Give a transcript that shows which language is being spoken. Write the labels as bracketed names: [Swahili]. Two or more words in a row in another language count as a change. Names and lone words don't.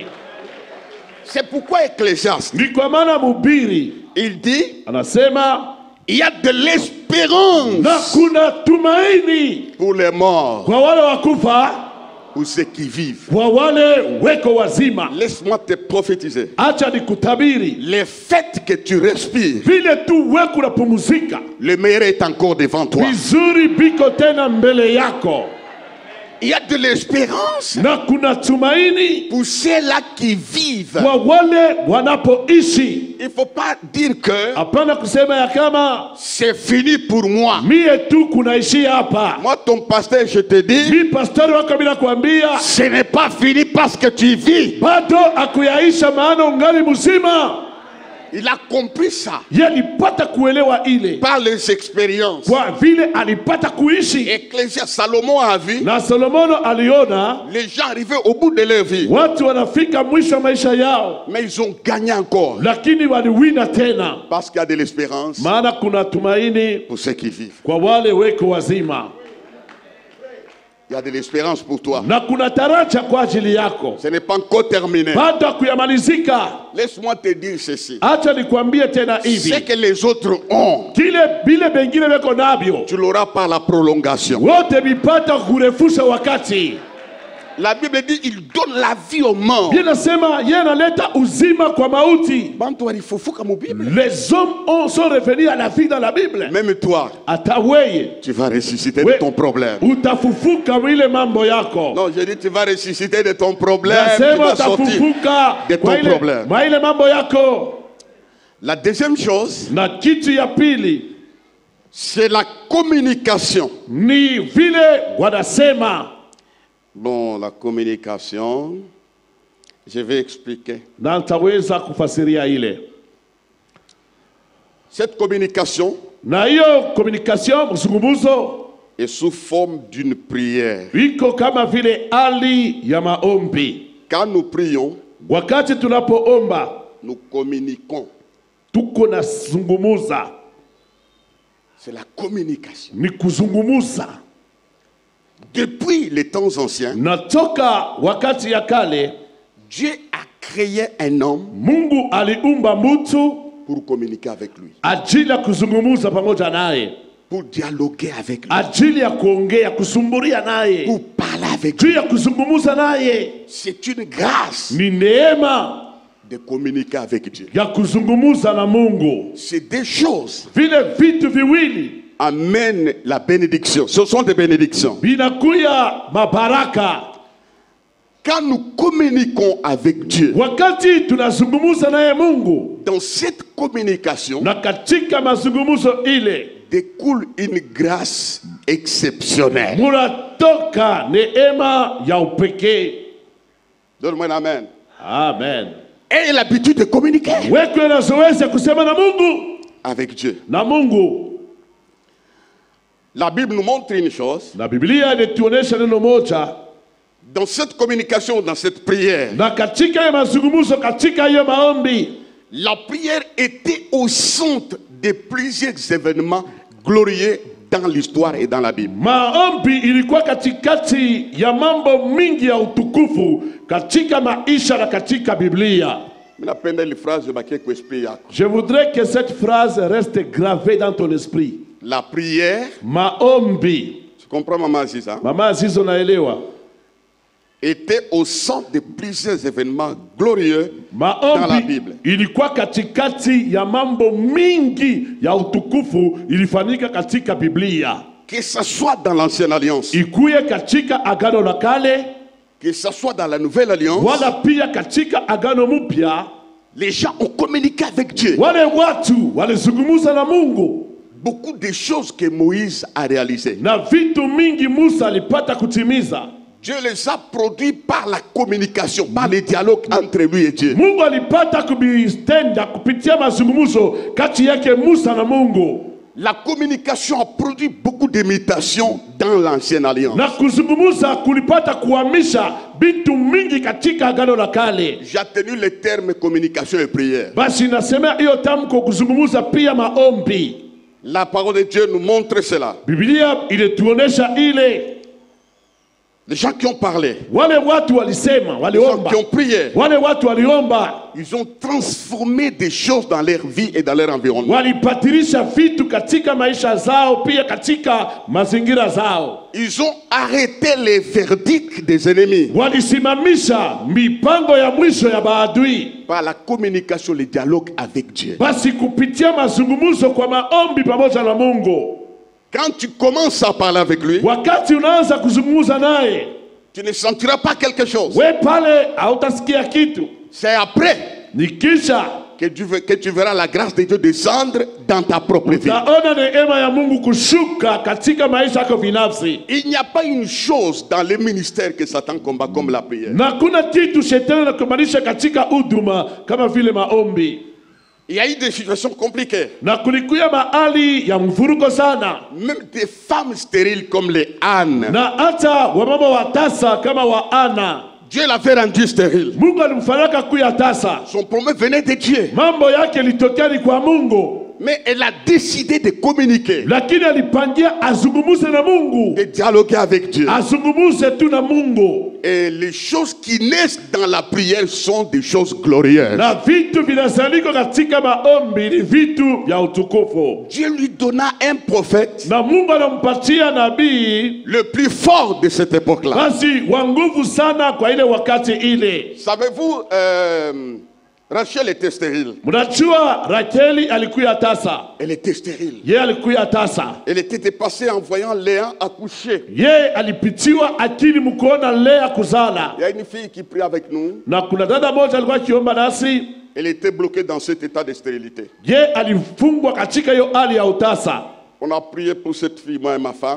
[French] C'est pourquoi Ecclésiaste, [Swahili] Ni kwa maana mhubiri [French] il dit, [Swahili] anasema [French] il y a de l'espérance [Swahili] na kuna tumaini [French] pour les morts, [Swahili] kwa wale wakufa, [French] pour ceux qui vivent. [Swahili] kwa wale weko wazima. [French] Laisse-moi te prophétiser. [Swahili] Acha nikutabiri, [French] Les fêtes que tu respires, [Swahili] vile tu weko unapumzika, [French] le meilleur est encore devant toi. [Swahili] vizuri biko tena mbele yako, [French] Il y a de l'espérance [Swahili] na kuna tumaini [French] pour ceux-là qui vivent. [Swahili] kwa wale wanapoishi. [French] Il ne faut pas dire que [Swahili] Hapana kusema ya kama [French] c'est fini pour moi. [Swahili] mie tu kunaishi hapa. [French] Moi, ton pasteur, je te dis, [Swahili] Mi pastori wako bila kuambia [French] ce n'est pas fini parce que tu vis. [Swahili] bado akuyaisha, maana ungali mzima. [French] Il a compris ça [Swahili] Ye alipata kuelewa ile [French] par les expériences. [Swahili] kwa vile alipata kuishi. [French] Ecclésiaste, Salomon a vu [Swahili] Na Solomono aliona [French] les gens arriver au bout de leur vie, [Swahili] watu wanafika mwisho wa maisha yao, [French] mais ils ont gagné encore [Swahili] lakini waliwina tena, [French] parce qu'il y a de l'espérance [Swahili] maana kuna tumaini [French] pour ceux qui vivent. [Swahili] kwa wale weko wazima, [French] Il y a de l'espérance pour toi. [Swahili] na kuna taraja kwa ajili yako, [French] Ce n'est pas encore terminé. [Swahili] bado kuyamalizika. [French] Laisse-moi te dire ceci. [Swahili] Acha nikwambie tena [French] Ce [Swahili] hivi, [French] que les autres ont, [Swahili] kile bile bengine weko navyo [French] tu l'auras par la prolongation. [Swahili] wote vipata kurefusha wakati. [French] La Bible dit il donne la vie aux morts. [Swahili] Biblia inasema yeye analeta uzima kwa mauti. Bantu alifufuka mu Bible. [French] Les hommes sont revenus à la vie dans la Bible. Même toi, [Swahili] Hata weye [French] tu vas ressusciter de ton problème. [Swahili] utafufuka ile mambo yako. [French] Non, je dis tu vas ressusciter de ton problème. Tu [Swahili] Nasema [French] vas sortir [Swahili] utafufuka [French] de ton [Swahili] kwa ile- [French] problème. [Swahili] kwa ile mambo yako. [French] La deuxième chose, [Swahili] Na kitu ya pili [French] c'est la communication. [Swahili] ni vile wanasema, [French] Bon, la communication, je vais expliquer. [Swahili] na nitaweza kufasiria ile. [French] Cette communication [Swahili] Na hiyo communication, mzungumzo [French] est sous forme d'une prière. [Swahili] iko kama vile hali ya maombi. [French] Quand nous prions, [Swahili] Wakati tunapoomba [French] nous communiquons. [Swahili] tuko na zungumuza, [French] C'est la communication. [Swahili] ni kuzungumuza. [French] Depuis les temps anciens, [Swahili] Natoka wakati ya kale, [French] Dieu a créé un homme [Swahili] Mungu aliumba mtu [French] pour communiquer avec lui, [Swahili] ajili ya kuzungumuza pamoja naye, [French] pour dialoguer avec lui, [Swahili] ajili ya kuongea, kusumburia naye, [French] pour parler avec lui. [Swahili] juu ya kuzungumuza naye. [French] C'est une grâce [Swahili] Ni neema [French] de communiquer avec Dieu. [Swahili] ya kuzungumuza na Mungu. [French] Ces deux choses [Swahili] Vile vitu viwili [French] amènent la bénédiction. Ce sont des bénédictions. [Swahili] vinakuya mabaraka. [French] Quand nous communiquons avec Dieu, [Swahili] Wakati tunazungumuza naye Mungu, [French] dans cette communication [Swahili] na katika mazungumuzo ile [French] découle une grâce exceptionnelle. [Swahili] munatoka neema ya upekee. [French] Donne-moi un amen. Amen. Ayez l'habitude de communiquer [Swahili] Wekwe na zoezi ya kusema na Mungu, [French] avec Dieu. [Swahili] na Mungu. [French] La Bible nous montre une chose. [Swahili] Na Biblia inatuonesha neno moja, [French] Dans cette communication, dans cette prière, [Swahili] na katika hiyo mazungumzo, katika hiyo maombi, [French] la prière était au centre de plusieurs événements glorieux dans l'histoire et dans la Bible. [Swahili] maombi ilikuwa katikati ya mambo mingi ya utukufu katika maisha na katika Biblia. [French] Je voudrais que cette phrase reste gravée dans ton esprit. La prière, [Swahili] Maombi. [French] tu comprends Maman Aziza? [Swahili] Mama Aziza unaelewa? [French] Était au centre de plusieurs événements glorieux dans la Bible. [Swahili] Ilikuwa katikati ya mambo mingi ya utukufu ilifanyika katika Biblia. [French] Que ce soit dans l'ancienne alliance, [Swahili] Ikuye katika agano la kale, [French] que ce soit dans la nouvelle alliance, [Swahili] wala pia katika agano mpya, [French] les gens ont communiqué avec Dieu. [Swahili] wale watu walizungumza na Mungu. [French] Beaucoup de choses que Moïse a réalisées. [Swahili] Na vitu mingi Musa alipata kutimiza. [French] Dieu les a produits par la communication, par le dialogue entre lui et Dieu. [Swahili] Mungu alipata kubitenda kupitia mazungumzo kati yake Musa na Mungu. [French] La communication a produit beaucoup d'imitations dans l'ancienne alliance. [Swahili] Na kuzungumza kulipata kuhamisha vitu mingi katika agano la kale. [French] J'ai tenu le terme communication et prière. [Swahili] Basi nasema hiyo tamko kuzungumza pia maombi. [French] La parole de Dieu nous montre cela. [Swahili] Biblia ilituonesha ile. [French] Les gens qui ont parlé, [Swahili] Wale watu walisema, [French] les gens [Swahili] waliomba. [French] qui ont prié, [Swahili] Wale watu waliomba. [French] ils ont transformé des choses dans leur vie et dans leur environnement. [Swahili] Walipatirisha vitu katika maisha zao pia katika mazingira zao. [French] Ils ont arrêté les verdicts des ennemis [Swahili] Walisimamisha mipango ya mwisho ya maadui. [French] par la communication, le dialogue avec Dieu. [Swahili] Basi kupitia mazungumzo kwa maombi pamoja na Mungu. [French] Quand tu commences à parler avec lui, [Swahili] Wakati unaanza kuzungumza naye, [French] tu ne sentiras pas quelque chose. [Swahili] we pale hautasikia kitu. [French] C'est après [Swahili] Nikisha [French] que tu verras la grâce de Dieu descendre dans ta propre vie. [Swahili] utaona neema ya Mungu kushuka katika maisha yako binafsi. [French] Il n'y a pas une chose dans le ministère que Satan combat comme la prière. [Swahili] Na kuna kitu shetani anakumanisha katika huduma kama vile maombi. [French] Il y a eu des situations compliquées. [Swahili] Na kulikuya mahali ya mvuruko sana. [French] Même des femmes stériles comme les Anne. [Swahili] Na hata wamama wa tasa kama wa Ana. [French] Dieu l'avait rendu stérile. [Swahili] Mungu alimfanyaka kuya tasa. [French] Son promet venait de Dieu. [Swahili] Mambo yake litokea ni kwa Mungu. [French] Mais elle a décidé de communiquer, [Swahili] Lakini alipangia azungumuze na Mungu. [French] de dialoguer avec Dieu. [Swahili] Azungumuze tu na Mungu. [French] Et les choses qui naissent dans la prière sont des choses glorieuses. [Swahili] Na vitu vinazaliko katika maombi ni vitu vya utukufu. [French] Dieu lui donna un prophète, [Swahili] Na Mungu anampatia nabii [French] le plus fort de cette époque-là. [Swahili] basi wa nguvu sana kwa ile wakati ile. [French] Savez-vous, Rachel était stérile. [Swahili] Mnajua Rakeli alikuwa tasa. [French] Elle était stérile. [Swahili] Ye alikuwa tasa. [French] Elle était dépassée en voyant Léa accoucher. [Swahili] Ye alipitiwa akili mkuona Lea kuzala. [French] Il y a une fille qui prie avec nous. [Swahili] Na kuna dada moja alikuwa kiomba nasi. [French] Elle était bloquée dans cet état de stérilité. [Swahili] Ye alifungwa katika hiyo hali ya utasa. [French] On a prié pour cette fille, moi et ma femme.